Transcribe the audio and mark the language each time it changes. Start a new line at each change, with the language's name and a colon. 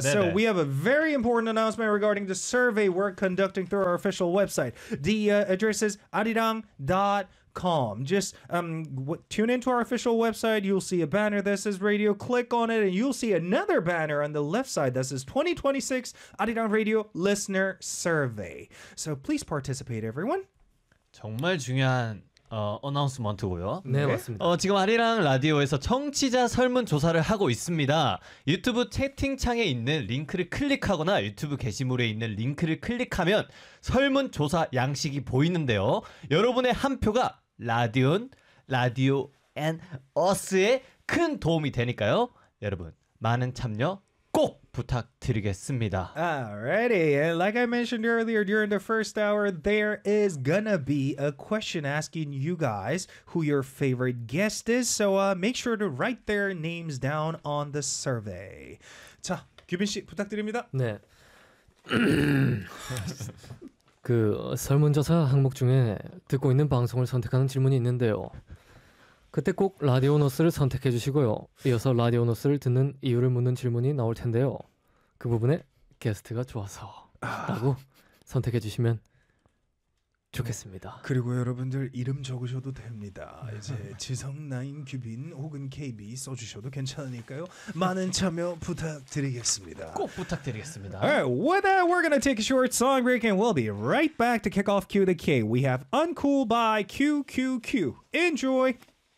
English: 네네. So we have a very important announcement regarding the survey we're conducting through our official website. The address is arirang.com. Just tune into our official website. You'll see a banner that says radio. Click on it and you'll see another banner on the left side that says 2026 Arirang Radio Listener Survey. So please participate, everyone.
Korean: 정말 중요한 어나운스먼트고요. 네, 맞습니다. 지금 아리랑 라디오에서 청취자 설문조사를 하고 있습니다. 유튜브 채팅창에 있는 링크를 클릭하거나 유튜브 게시물에 있는 링크를 클릭하면 설문조사 양식이 보이는데요. 여러분의 한 표가 라디온, 라디오 앤 어스에 큰 도움이 되니까요. 여러분, 많은 참여 꼭 부탁드리겠습니다.
English: Alrighty, and like I mentioned earlier, during the first hour, there is gonna be a question asking you guys who your favorite guest is. So make sure to write their names down on the survey.
Korean: 자, 규빈 씨 부탁드립니다. 네. 그 설문조사 항목 중에 듣고 있는 방송을 선택하는 질문이 있는데요. 그때 꼭 라디오노스를 선택해 주시고요. 이어서 라디오노스를 듣는 이유를 묻는 질문이 나올 텐데요. 그 부분에 게스트가 좋아서 라고 선택해 주시면 좋겠습니다. 그리고 여러분들 이름 적으셔도 됩니다. 이제 지성 나인 규빈 혹은 KB 써주셔도 괜찮으니까요. 많은 참여 부탁드리겠습니다. 꼭 부탁드리겠습니다.
English: Alright, with that, we're gonna take a short song break and we'll be right back to kick off Q2K. We have Uncool by QQQ. Enjoy!